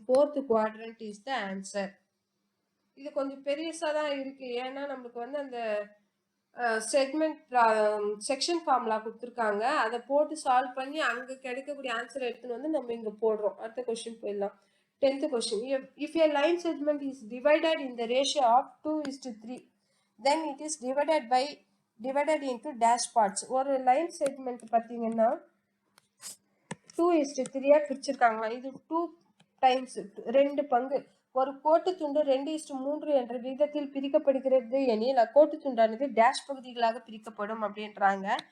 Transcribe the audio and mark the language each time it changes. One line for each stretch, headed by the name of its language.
English: Fourth quadrant is the answer.
Tamil: இது கொஞ்சம் பெருசா தான் இருக்கு, ஏன்னா நம்மளுக்கு வந்து அந்த செக்மெண்ட் செக்ஷன் ஃபார்முலா கொடுத்துருக்காங்க, அதை போட்டு சால்வ் பண்ணி அங்கே கிடைக்கக்கூடிய ஆன்சர் எடுத்துன்னு வந்து நம்ம இங்கே போடுறோம். அடுத்த கொஸ்டின் போயிடலாம்.
English: 10th question. If a line segment is divided in the ratio of 2:3, then it is divided into dash parts.
Tamil: ஒரு line segment பார்த்தீங்கன்னா 2:3 பிரிச்சிருக்காங்களா. இது 2 டைம்ஸ் 2 பங்கு. ஒரு கோட்டு துண்டு 2:3 என்ற விகிதத்தில் பிரிக்கப்படுகிறது எனில் அக்கோட்டு துண்டானது டேஷ் பகுதிகளாக பிரிக்கப்படும் அப்படின்றாங்க.